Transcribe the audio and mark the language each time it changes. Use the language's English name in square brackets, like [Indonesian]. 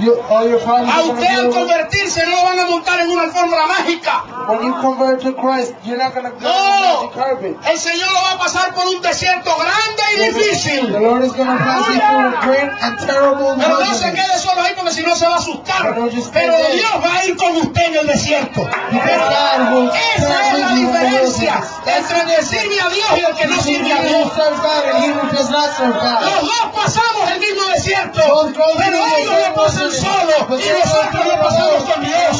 [Spanish] A usted al convertirse no lo van a montar en una alfombra mágica. [English] When you convert to Christ, you're not gonna go on the carpet. [Spanish] El Señor lo va a pasar por un desierto grande y difícil. [English] The Lord is gonna pass you through a great and terrible desert. [Spanish] Pero no se quede solo ahí porque si no se va a asustar. Pero Dios va a ir con usted en el desierto. Esa es la diferencia entre el sirve a Dios y el que no sirve a Dios. Los dos pasamos el mismo desierto, pero ellos lo pasan solo y nosotros lo pasamos con Dios.